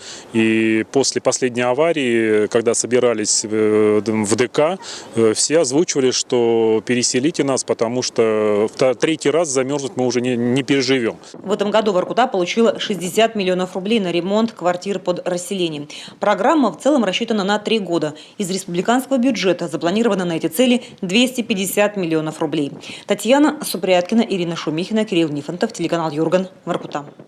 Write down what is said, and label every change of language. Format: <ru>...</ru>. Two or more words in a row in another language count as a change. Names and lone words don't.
<ru>И после последней аварии, когда собирались в ДК, все озвучивали, что переселите нас, потому что 3-й раз замерзнуть мы уже не переживем. В этом году Воркута получила 60 миллионов рублей на ремонт квартир под расселением. Программа в целом рассчитана на 3 года. Из республиканского бюджета запланировано на эти цели 250 миллионов рублей. Татьяна Супряткина, Ирина Шумихина, Кирилл Нифонтов, телеканал Юрган, Воркута.</ru>